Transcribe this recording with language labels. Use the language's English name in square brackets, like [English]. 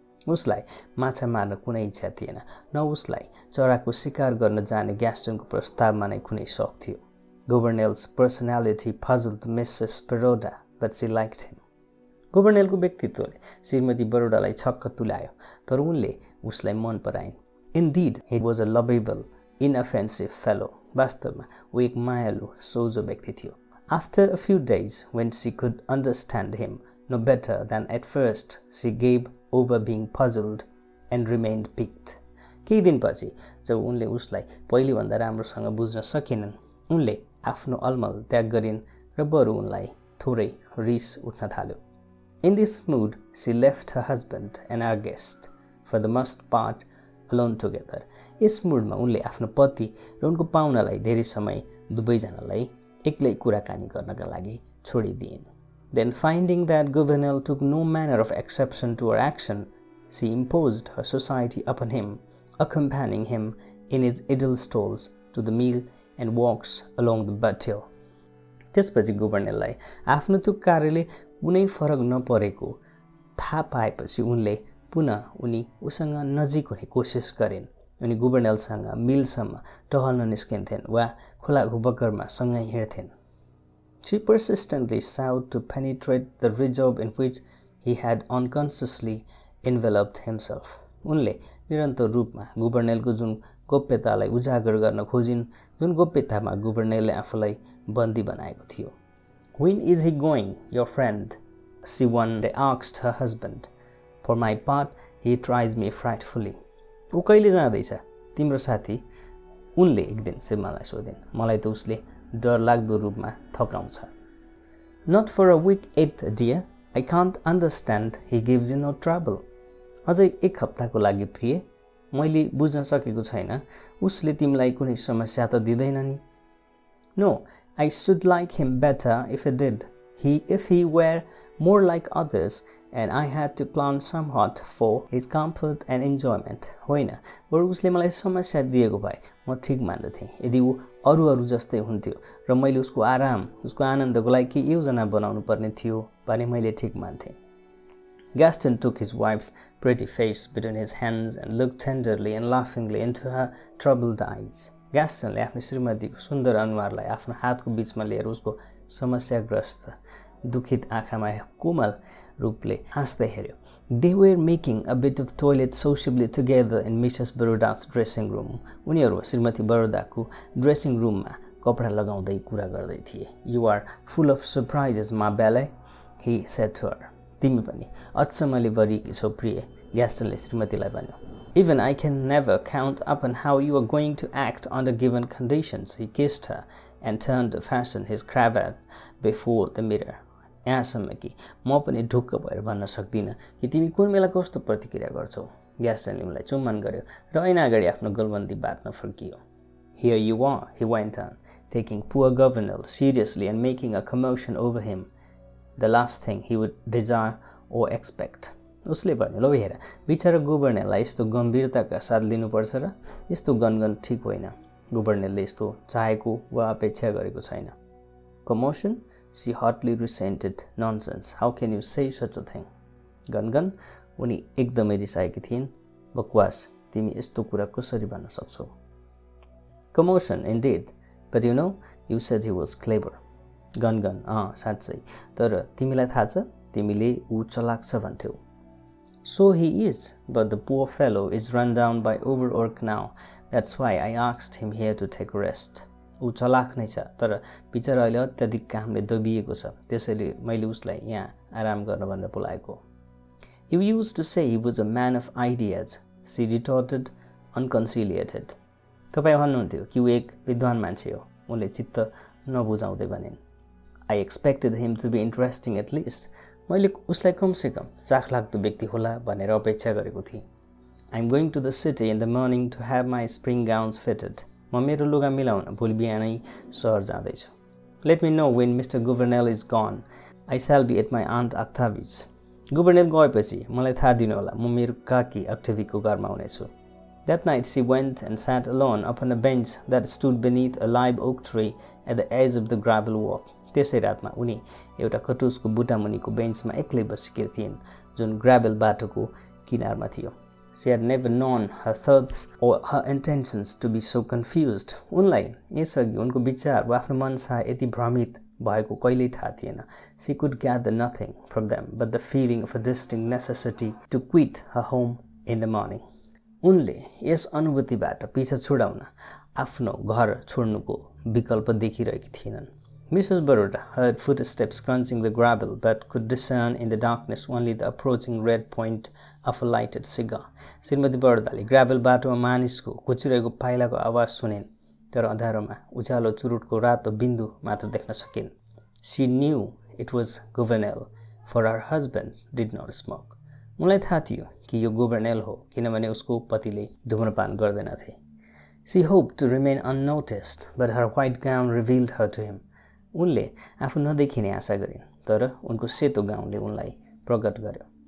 [Nepali] उसलाई माछा मार्न कुनै इच्छा थिएन, न उसलाई चराको शिकार गर्न जाने ग्यास्टनको प्रस्तावमा नै कुनै शौक थियो. [English] Gouvernail's personality puzzled Mrs. Baroda, but she liked him. [Nepali] गोभर्नेलको व्यक्तित्वले श्रीमती बरोडालाई छक्क तुल्यायो, तर उनले उसलाई मन पराइन्. [English] Indeed, he was a lovable, inoffensive fellow. [Nepali] वास्तवमा ऊ एक मायालु, सोझो व्यक्ति थियो. [English] After a few days, when she could understand him no better than at first, she gave over being puzzled and remained piqued. [Nepali] केही दिनपछि जब उनले उसलाई पहिलेभन्दा राम्रोसँग बुझ्न सकेनन्, उनले आफ्नो अलमल त्याग गरिन् र बरु उनलाई थोरै रिस उठ्न थाल्यो. [English] In this mood, she left her husband and our guest, for the most part, alone together. [Nepali] यस मुडमा उनले आफ्नो पति र उनको पाहुनालाई धेरै समय दुवैजनालाई एक्लै कुराकानी गर्नका लागि छोडिदिइन्. [English] Then finding that Gouvernail took no manner of exception to her action, she imposed her society upon him, accompanying him in his idle strolls to the mill and walks along the bateau. [Nepali] त्यसपछि गुभर्नेललाई आफ्नो त्यो कार्यले कुनै फरक नपरेको थाहा पाएपछि उनले पुनः उसँग नजिक हुने कोसिस गरिन्. उनी गुभर्नेलसँग मिलसम्म टहल्न निस्किन्थिन् वा खोलाको बगरमा सँगै हिँड्थिन्. [English] She persistently sought to penetrate the reserve in which he had unconsciously enveloped himself. [Nepali] उनले निरन्तर रूपमा गुभर्नेलको जुन गोप्यतालाई उजागर गर्न खोजिन्, जुन गोप्यतामा गुभर्नेलले आफूलाई बन्दी बनाएको थियो. [English] When is he going, your friend? She one day asked her husband. For my part, he tries me frightfully. [Nepali] ऊ कहिले जाँदैछ तिम्रो साथी? उनले एक दिन श्रीमानलाई सोधिन्. मलाई त उसले डर लाग्दो रूपमा थकाउँछ. [English] Not for a week yet, dear. I can't understand. He gives you no trouble. [Nepali] अझै एक हप्ताको लागि प्रिय, मैले बुझ्न सकेको छैन, उसले तिमीलाई कुनै समस्या त दिँदैन नि. [English] No, I should like him better if he did. If he were more like others, and I had to plan somewhat for his comfort and enjoyment. [Nepali] होइन, बरु उसले मलाई समस्या दिएको भए म ठीक मान्दथे. यदि ऊ अरू जस्तै हुन्थ्यो र मैले उसको आराम, उसको आनन्दको लागि के योजना बनाउनु पर्ने थियो भने मैले ठीक मान्थे. [English] Gaston took his wife's pretty face between his hands and looked tenderly and laughingly into her troubled eyes. [Nepali] ग्यास्टनले आफ्नो श्रीमतीको सुन्दर अनुहारलाई आफ्नो हातको बीचमा लिएर उसको समस्याग्रस्त दुखित आँखामा कोमल रूपले हाँस्दै हेर्यो. [English] They were making a bit of toilet sociably together in Mrs. Baroda's dressing room. [Nepali] उनीहरू श्रीमती बरोदाको ड्रेसिङ रुममा कपडा लगाउँदै कुरा गर्दै थिए. [English] You are full of surprises, ma belle, he said to her. [Nepali] तिमी पनि अचम्मले भरिएकी छौ प्रिय, ग्यास्टनले श्रीमतीलाई भन्यो. [English] Even I can never count upon how you are going to act under given conditions. He kissed her and turned to fasten his cravat before the mirror. [Nepali] यहाँसम्म कि म पनि ढुक्क भएर भन्न सक्दिनँ कि तिमी कुन बेला कस्तो प्रतिक्रिया गर्छौ। ग्यास्टनले उनलाई चुम्बन गर्यो र ऐना अगाडि आफ्नो गलबन्दी बातमा फर्कियो। [English] Here you are, he went on, taking poor Governor seriously and making a commotion over him, the last thing he would desire or expect. [Nepali] उसले भन्यो, ल हेर, बिचरा गुभर्नरलाई यस्तो गम्भीरताका साथ लिनुपर्छ र यस्तो गनगन ठिक होइन। गुभर्नरले यस्तो चाहेको वा अपेक्षा गरेको छैन। [English] Commotion? She hotly resented. Nonsense. How can you say such a thing? [Nepali] गनगन? उनी एकदमै रिसाएकी थिइन्। बकवास, तिमी यस्तो कुरा कसरी भन्न सक्छौ? [English] Commotion, indeed. But you know, you said he was clever. [Nepali] गनगन, साँच्चै। तर तिमीलाई थाहा छ, तिमीले ऊ चलाक छ भन्थ्यौ। [English] So he is, but the poor fellow is run down by overwork now. That's why I asked him here to take rest. [Nepali] ऊ चलाक नै छ, तर बिचरा अहिले अत्याधिक कामले दबिएको छ, त्यसैले मैले उसलाई यहाँ आराम गर्न भनेर बोलाएको। [English] You used to say he was a man of ideas, she retorted, unconciliated. [Nepali] तपाईँ भन्नुहुन्थ्यो कि ऊ एक विद्वान मान्छे हो, उनले चित्त नबुझाउँदै भनिन्। [English] I expected him to be interesting at least. [Nepali] मैले उसलाई कमसेकम चाखलाग्दो व्यक्ति होला भनेर अपेक्षा गरेको थिएँ। [English] I'm going to the city in the morning to have my spring gowns fitted. [Nepali] म मेरो लुगा मिलाउन भोलि बिहानै सहर जाँदैछु। [English] Let me know when Mr. Governor is gone. I shall be at my aunt Octavie's. [Nepali] गुभर्नर गएपछि मलाई थाहा दिनु होला, म मेरो काकी अक्टेभीको घरमा हुनेछु। [English] That night she went and sat alone upon a bench that stood beneath a live oak tree at the edge of the gravel walk. [Nepali] त्यसै रातमा उनी एउटा खटुसको बुटामुनिको बेन्चमा एक्लै बसेकी थिइन्, जुन ग्राभल बाटोको किनारमा थियो। [English] She had never known her thoughts or her intentions to be so confused. [Nepali] उनलाई यसअघि उनको विचार वा आफ्नो मनसा यति भ्रमित भएको कहिल्यै थाहा थिएन। [English] She could gather nothing from them but the feeling of a distinct necessity to quit her home in the morning. [Nepali] उनले यस अनुभूतिबाट पिछा छुडाउन आफ्नो घर छोड्नुको विकल्प देखिरहेकी थिएनन्। [English] Mrs. Baroda heard footsteps crunching the gravel but could discern in the darkness only the approaching red point of a lighted cigar. [Nepali] श्रीमती बरोदाले gravel बाटोमा मानिसको कुचिरहेको पाइलाको आवाज सुनिन्, तर अँध्यारोमा उज्यालो चुरुटको रातो बिन्दु मात्र देख्न सकिन्। [English] She knew it was Governor, for her husband did not smoke. [Nepali] उनलाई थाहा थियो कि यो गुभर्नर हो, किनभने उसको पतिले धूम्रपान गर्दैनथे। [English] She hoped to remain unnoticed, but her white gown revealed her to him. [Nepali] उनले आफू नदेखिने आशा गरिन्, तर उनको सेतो गाउनले उनलाई प्रकट गर्यो।